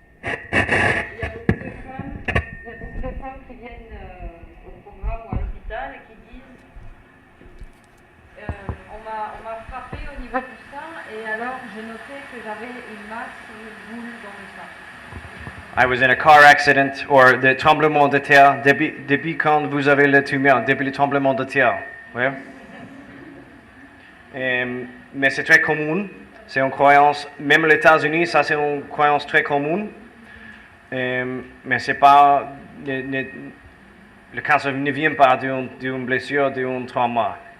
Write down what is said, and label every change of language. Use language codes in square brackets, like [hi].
[fr] Il y a beaucoup de femmes qui viennent au programme ou à l'hôpital et qui disent on m'a frappé au niveau du sein et alors j'ai noté que j'avais une masse ou une boule dans le sein. [en] I was in a car accident or the [fr] tremblement de terre. Depuis quand vous avez le tumeur? Depuis le tremblement de terre. Oui. Mais c'est très commun. C'est une croyance, même aux États-Unis, ça c'est une croyance très commune. Mais c'est pas le cancer ne vient pas d'une blessure, d'un trauma.